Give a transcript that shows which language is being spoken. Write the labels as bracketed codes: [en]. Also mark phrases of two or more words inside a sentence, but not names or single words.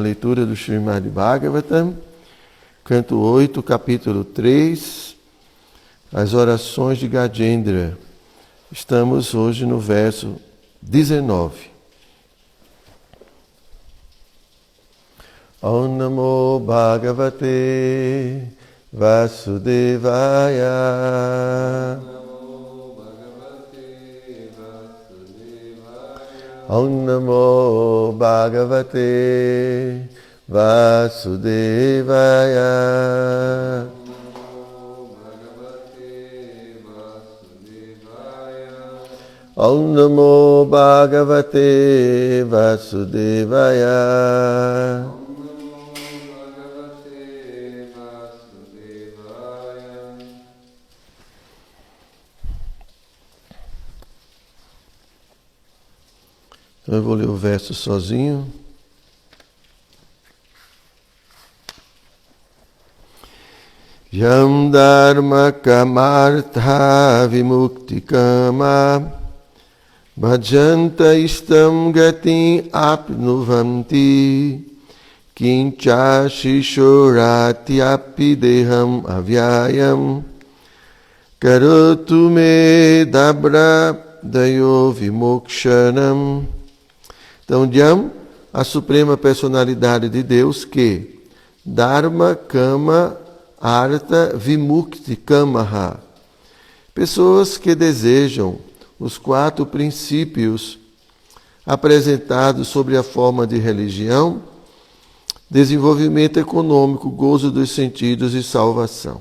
[pt] leitura do Srimad Bhagavatam, canto 8, capítulo 3, as orações de Gajendra. Estamos hoje no verso 19. [sa] ॐ नमो भगवते वासुदेवाय ॐ नमो भगवते वासुदेवाय ॐ नमो भगवते वासुदेवाय [pt] Então eu vou ler o verso sozinho. [sa] यं धर्म कामार्थ विमुक्ति कामा भजन्त इष्टां गति आप्नुवन्ति किञ्च शिषोराति अपि देहम् अव्ययं करोतु मे दभ्र दयो विमोक्षणम्. [pt] Então, Yam, a suprema personalidade de Deus, que [sa] धर्म, काम, अर्थ, विमुक्ति, कामाः. [pt] Pessoas que desejam os 4 princípios apresentados sobre a forma de religião, desenvolvimento econômico, gozo dos sentidos e salvação.